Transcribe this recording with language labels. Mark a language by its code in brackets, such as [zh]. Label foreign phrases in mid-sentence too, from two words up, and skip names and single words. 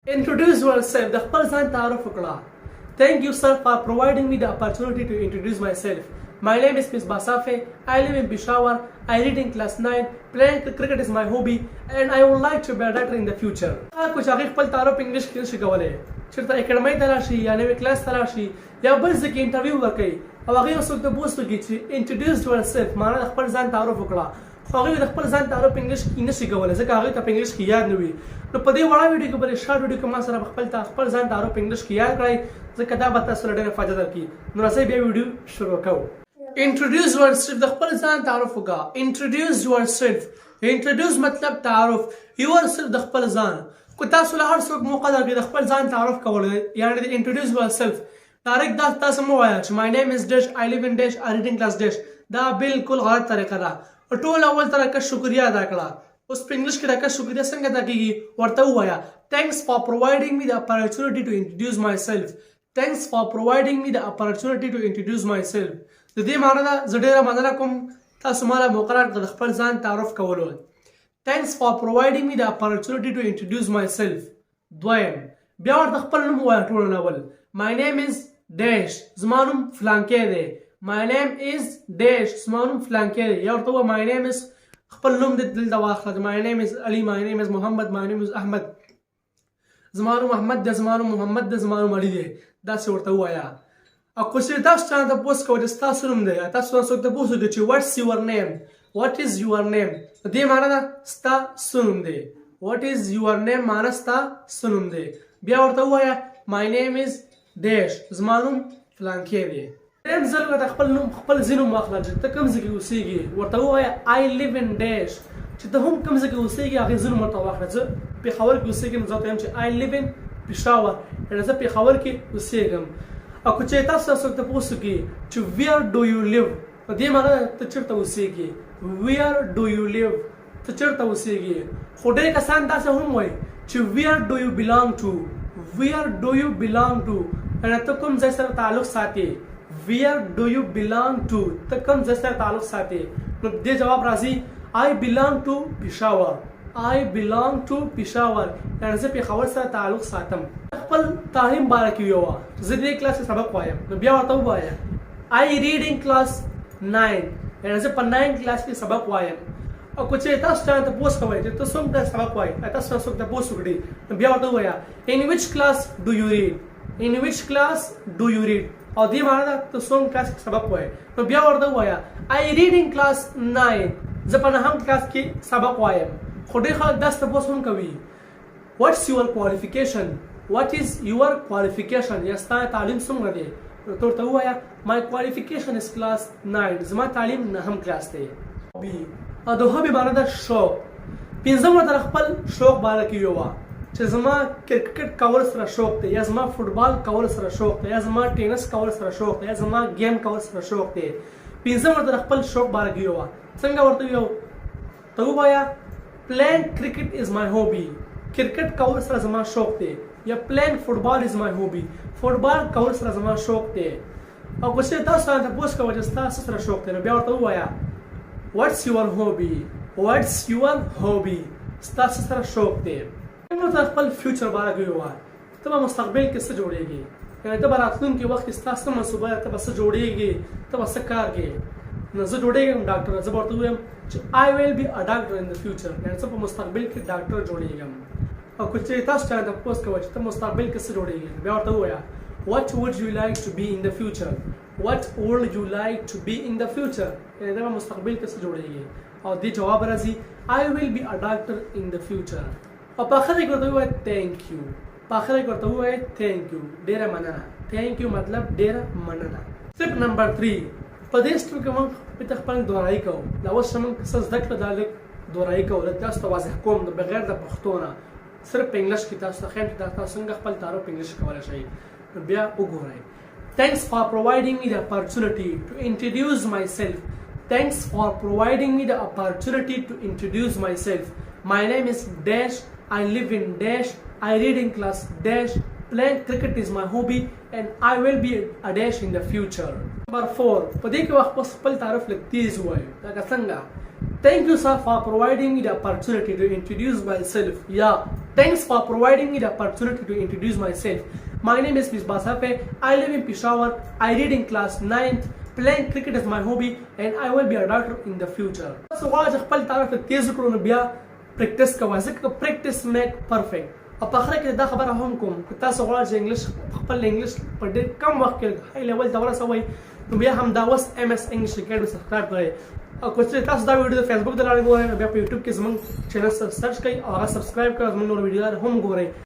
[en] Introduce yourself. [ps] د خپل ځان تعارف وکړه. [en] Thank you, sir, for providing me the opportunity to introduce myself. My name is Miss Basafe. I live in Peshawar. I read in class 9. Playing cricket is my hobby, and I would like to be a doctor in the future. कुछ आगे [ps] خپل تعارف انګلیش کې نشي کولای. چېرته اکیډمۍ ته راشي یا نوې کلاس ته راشي یا بل ځای کې انټرویو ورکوي او هغې یو څوک ته پوسټ وکړي چې [en] introduce yourself [ps] معنا د خپل ځان تعارف وکړه. خو هغوی د خپل ځان تعارف انګلیش کې نشي کولی ځکه هغوی ته په انګلیش کې یاد نه وي. نو په دې وړه ویډیو کې به د شارټ ویډیو کې ما سره خپل ځان تعارف انګلیش کې یاد کړئ ځکه دا به تاسو ته ډېره فایده درکړي. نو راځئ بیا ویډیو شروع کوو. [en] Introduce yourself. [ps] د خپل ځان تعارف وکړه. [en] Introduce yourself. Introduce [ps] مطلب تعارف. Yourself د خپل ځان. کو تاسو له هر څوک موقع درکړي د خپل ځان تعارف کول یعنې د [en] introduce yourself [ps] ډایرکټ دا تاسو مه وایه چې [en] my name is dash, I live in dash, I read in class dash. [ps] دا بالکل غلط طریقه ده. ټول اول ته راکه شکریا ادا کړه. اوس په انګلیش کې راکه شکریا څنګه ادا کیږي ورته ووایه [en] thanks for providing me the opportunity to introduce myself. [ps] Thanks for providing me the opportunity to introduce myself. د دې معنی ده زه ډېره مننه کوم تاسو ماله موقع راکړه د خپل ځان تعارف کولو. Thanks for providing me the opportunity to introduce myself. دویم بیا ورته خپل نوم ووایه ټول اول. [en] My name is dash. [ps] زما نوم فلانکی دی. [en] My name is dash. [ps] زما نوم فلانکی دی. یا ورته ووایه [en] my name is [ps] خپل نوم دې دلته واخله. [en] My name is Ali. My name is Muhammad. My name is Ahmed. [ps] زما نوم احمد دی. زما نوم محمد دی. زما نوم علي دی. داسې ورته ووایه. او که چېرې تاسو چا ته پوسټ کوئ چې ستاسو نوم دی یا تاسو څوک ته پوسټ وکړئ چې [en] what's your name. What is your name. [ps] د دې معنی ده ستاسو نوم دی. [en] What is your name [ps] معنی ستاسو نوم دی. بیا ورته ووایه [en] my name is dash. [ps] زما نوم فلانکی دی. دریم ځل ورته خپل نوم خپل ځینې نوم واخله چې ته کوم ځای کې اوسېږي ورته ووایه [en] I live in dash. [ps] چې ته هم کوم ځای کې اوسېږي هغې ځینې نوم ورته واخله. زه پېښور کې اوسېږم زه ورته وایم چې [en] I live in [ps] پېښور یعنې زه پېښور کې اوسېږم. او که چېرې تاسو څوک ته پوسټ وکړي چې [en] where do you live [ps] په دې معنی ده ته چېرته اوسېږي. [en] where do you live [ps] ته چېرته اوسېږي. خو ډېر کسان داسې هم وایي چې [en] where do you belong to. where do you belong to [ps] یعنې ته کوم ځای سره تعلق ساتې. [en] where do you belong to [ps] ته کوم ځای سره تعلق ساتې. نو دې جواب راځي [en] I belong to Peshawar. I belong to Peshawar [ps] یعنې زه پېښور سره تعلق ساتم. خپل تعلیم باره کې ویوه زه دې کلاس کې سبق وایم نو بیا ورته ووایه [en] I read in class 9 [ps] یعنې زه په 9 کلاس کې سبق وایم. او که چېرې تاسو چا ته پوسټ کوئ چې ته څوک ته سبق وایي تاسو څوک ته پوسټ وکړي نو بیا ورته ووایه [en] in which class do you read. in which class do you read [ps] او دې معنی ده ته څوم کلاس کې سبق وایي نو بیا ورته ووایه [en] I read in class 9 [ps] زه په 9 کلاس کې سبق وایم. خو ډېر خلک داسې تپوس هم کوي [en] what's your qualification. what is your qualification [ps] یا ستا تعلیم څومره دی. نو ته ورته ووایه [en] my qualification is class 9 [ps] زما تعلیم 9 کلاس دی. او د هوبي معنی ده شوق. پنځم ورته خپل شوق باره کې ویوه چې زما کرکټ کول سره شوق دی یا زما فوټبال کول سره شوق دی یا زما ټینس کول سره شوق دی یا زما گیم کول سره شوق دی. پنځم ورته خپل شوق باره کې ویوه. څنګه ورته ویو ته ووایه [en] playing cricket is my hobby. [ps] کرکټ کول سره زما شوق دی یا [en] playing football is my hobby. [ps] فوټبال کول سره زما شوق دی. او که چېرې تاسو ته پوسټ کوئ چې ستا څه سره شوق دی نو بیا ورته ووایه [en] what's your hobby. what's your hobby [ps] ستا څه سره شوق دی. ورته خپل فیوچر باره کې ووایه ته به مستقبل کې څه جوړېږي یعنې ته به راتلونکي وخت کې ستا څه منصوبه ده ته به څه جوړېږي ته به څه کار کوې. نو زه جوړېږم ډاکټر. زه به ورته ووایم چې [en] I will be a doctor in the future [ps] یعنې زه په مستقبل کې ډاکټر جوړېږم. او که چېرې تاسو چا ته پوسټ کوئ چې ته مستقبل کې څه جوړېږي بیا ورته ووایه [en] what would you like to be in the future. what would you like to be in the future [ps] یعنې ته به مستقبل کې څه جوړېږي. او دې جواب راځي [en] I will be a doctor in the future. [ps] او په آخر کې ورته ووایه [en] thank you. [ps] په آخر کې ورته ووایه [en] thank you [ps] ډېره مننه. [en] thank you [ps] مطلب ډېره مننه. [en] step number [ps] 3 په دې سټپ کې موږ په خپل دورایي کوو. دا اوس موږ څه زده کړه دا لږ دورایي کوو لږ تاسو ته واضح کوم د بغیر د پښتو نه صرف په انګلیش کې تاسو ته ښیم چې دا تاسو څنګه خپل تعارف په انګلیش کولی شئ. نو بیا وګورئ. [en] Thanks for providing me the opportunity to introduce myself. Thanks for providing me the opportunity to introduce myself. My name is dash. I live in dash. I read in class dash. Playing cricket is my hobby and I will be a dash in the future. Number 4 [ps] په دې کې وخت خپل تعارف لږ تیز ووایو لکه څنګه [en] Thank you, sir, for providing me the opportunity to introduce myself. یا Thanks for providing me the opportunity to introduce myself. My name is Ms. Basafe. I live in Peshawar. I read in class 9th. Playing cricket is my hobby and I will be a doctor in the future. [ps] So غواړم چې خپل تعارف تیز کړو نو بیا پریکټس کوه ځکه [en] practice make perfect. [ps] او په اخر کې دا خبره هم کوم که تاسو غواړئ چې انګلش خپل انګلش په ډېر کم وخت کې [en] high level [ps] ته ورسوئ نو بیا هم دا اوس MS انګلش اکیډمي سبسکرایب کړئ. او که چېرې تاسو دا ویډیو د فیسبوک د لارې ګورئ نو بیا په یوټیوب کې زموږ چینل سره سرچ کړئ او هغه سبسکرایب کړئ او زموږ نور ویډیوګانې هم ګورئ.